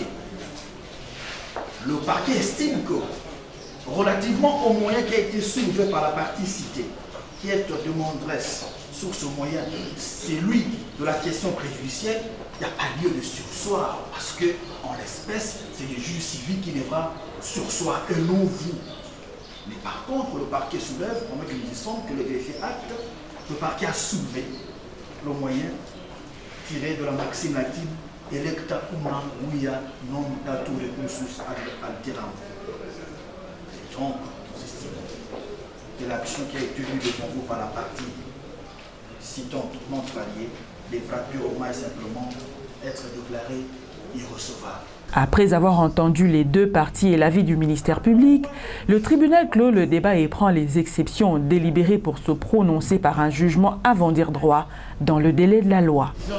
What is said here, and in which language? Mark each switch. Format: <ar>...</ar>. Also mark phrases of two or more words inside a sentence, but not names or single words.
<fr>Le parquet estime que, relativement au moyen qui a été soulevé par la partie citée, qui est demanderesse sur ce moyen, celui de la question préjudicielle, il n'y a pas lieu de sursoir, parce que, en l'espèce, c'est le juge civil qui devra sursoir, et non vous. Mais par contre, le parquet soulève, pendant que nous disons que le greffier acte, le parquet a soulevé le moyen tiré de la maxime latine</fr> <la>electa una via non datur recursus ad alteram.</la> <fr>Donc, nous estimons que l'action qui a été tenue devant vous par la partie citante non travaillée devra purement et simplement être déclarée irrecevable. Après avoir entendu les deux parties et l'avis du ministère public, le tribunal clôt le débat et prend les exceptions délibérées pour se prononcer par un jugement avant dire droit dans le délai de la loi.</fr>